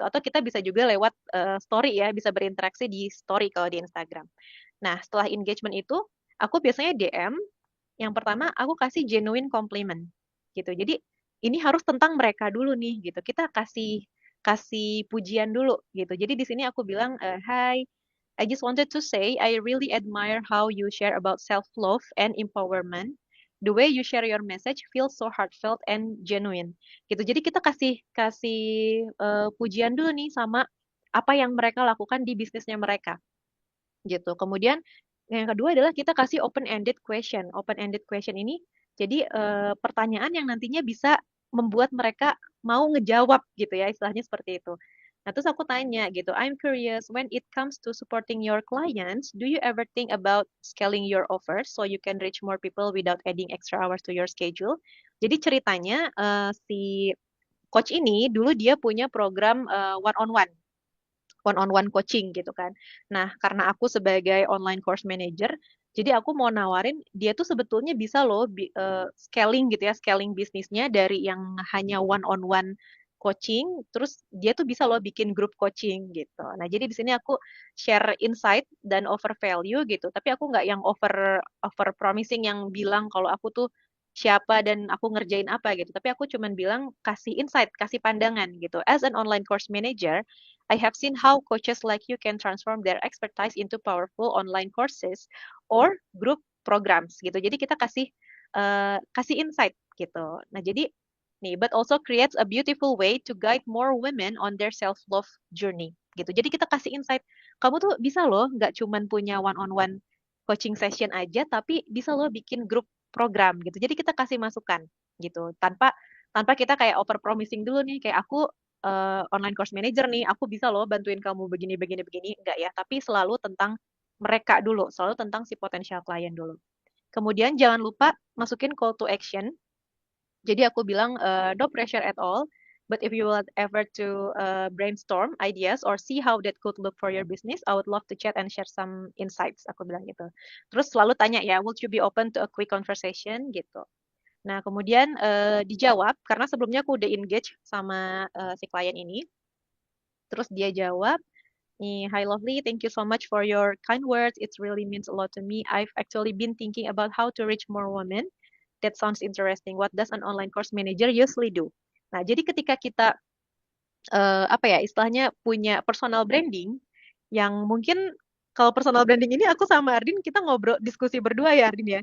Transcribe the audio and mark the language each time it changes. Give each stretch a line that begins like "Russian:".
Indonesian: Atau kita bisa juga lewat story ya, bisa berinteraksi di story kalau di Instagram. Nah, setelah engagement itu, aku biasanya DM. Yang pertama, aku kasih
English: genuine compliment,
Indonesian: gitu. Jadi, ini harus tentang mereka dulu nih, gitu. Kita kasih kasih pujian dulu, gitu. Jadi di sini aku bilang,
English: Hi, I just wanted to say I really admire how you share about self-love and empowerment. The way you share your message feels so heartfelt and genuine. Gitu.
Indonesian: Jadi kita kasih kasih pujian dulu nih sama apa yang mereka lakukan di bisnisnya mereka gitu. Kemudian yang kedua adalah kita kasih open-ended question. Open-ended question ini jadi pertanyaan yang nantinya bisa membuat mereka mau ngejawab gitu ya, istilahnya seperti itu. Nah, terus aku tanya gitu,
English: I'm curious, when it comes to supporting your clients, do you ever think about scaling your offers so you can reach more people without adding extra hours to your schedule?
Indonesian: Jadi ceritanya si coach ini dulu dia punya program one-on-one coaching gitu kan. Nah, karena aku sebagai online course manager, jadi aku mau nawarin dia tuh sebetulnya bisa loh scaling gitu ya, scaling bisnisnya dari yang hanya one-on-one coaching, terus dia tuh bisa loh bikin grup coaching gitu. Nah, jadi di sini aku share insight dan over value gitu, tapi aku nggak yang over over promising yang bilang kalau aku tuh siapa dan aku ngerjain apa gitu. Tapi aku cuman bilang kasih insight, kasih pandangan gitu.
English: As an online course manager, I have seen how coaches like you can transform their expertise into powerful online courses or group programs gitu.
Indonesian: Jadi kita kasih insight gitu. Nah, jadi nih,
English: but also creates a beautiful way to guide more women on their self-love journey gitu.
Indonesian: Jadi kita kasih insight, kamu tuh bisa loh nggak cuman punya one-on-one coaching session aja, tapi bisa loh bikin grup program gitu. Jadi kita kasih masukan gitu, tanpa tanpa kita kayak over promising dulu nih, kayak aku online course manager nih, aku bisa loh bantuin kamu begini begini begini, enggak ya, tapi selalu tentang mereka dulu, selalu tentang si potential client dulu. Kemudian jangan lupa masukin call to action. Jadi aku bilang
English: no pressure at all, but if you would ever to brainstorm ideas or see how that could look for your business, I would love to chat and share some insights.
Indonesian: Aku bilang gitu. Terus selalu tanya ya,
English: would you be open to a quick conversation
Indonesian: gitu. Nah, kemudian dijawab karena sebelumnya aku udah engage sama si klien ini. Terus dia jawab, nih,
English: hi Lovely, thank you so much for your kind words. It really means a lot to me. I've actually been thinking about how to reach more women. That sounds interesting. What does an online course manager usually do?
Indonesian: Nah, jadi ketika kita apa ya istilahnya punya personal branding yang mungkin kalau personal branding ini aku sama Ardin kita ngobrol diskusi berdua ya Ardin ya.